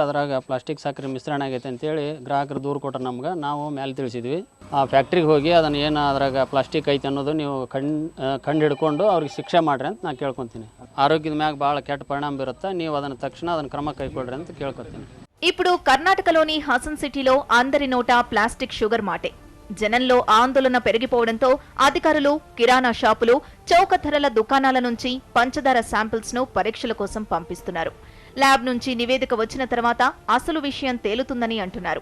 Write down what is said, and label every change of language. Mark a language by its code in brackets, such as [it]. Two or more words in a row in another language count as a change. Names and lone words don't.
[kn] ಅದ್ರಾಗ ಪ್ಲಾಸ್ಟಿಕ್ ಸಕ್ಕರೆ ಮಿಶ್ರಣ ಆಗೈತೆ ಅಂತೇಳಿ ಗ್ರಾಹಕರು ದೂರು ಕೊಟ್ಟರು ನಮ್ಗೆ. ನಾವು ಮೇಲೆ ತಿಳಿಸಿದ್ವಿ. ಆ ಫ್ಯಾಕ್ಟ್ರಿಗೆ ಹೋಗಿ ಅದನ್ನು ಏನು ಅದ್ರಾಗ ಪ್ಲಾಸ್ಟಿಕ್ ಐತೆ ಅನ್ನೋದು ನೀವು ಕಂಡು ಹಿಡ್ಕೊಂಡು ಅವ್ರಿಗೆ ಶಿಕ್ಷೆ ಮಾಡ್ರಿ ಅಂತ ನಾನು ಕೇಳ್ಕೊತೀನಿ. ಆರೋಗ್ಯದ ಮ್ಯಾಗ ಭಾಳ ಕೆಟ್ಟ ಪರಿಣಾಮ ಬೀರುತ್ತೆ. ನೀವು ಅದನ್ನು ತಕ್ಷಣ ಅದನ್ನು ಕ್ರಮ ಕೈಗೊಳ್ರಿ ಅಂತ ಕೇಳ್ಕೊತೀನಿ. [te] ఇప్పుడు కర్ణాటకలోని హసన్ సిటీలో అందరి నోటా ప్లాస్టిక్ షుగర్ మాటే. జనంలో ఆందోళన పెరిగిపోవడంతో అధికారులు కిరాణా షాపులు, చౌక ధరల దుకాణాల నుంచి పంచదార శాంపిల్స్ ను పరీక్షల కోసం పంపిస్తున్నారు. ల్యాబ్ నుంచి నివేదిక వచ్చిన తర్వాత అసలు విషయం తేలుతుందని అంటున్నారు.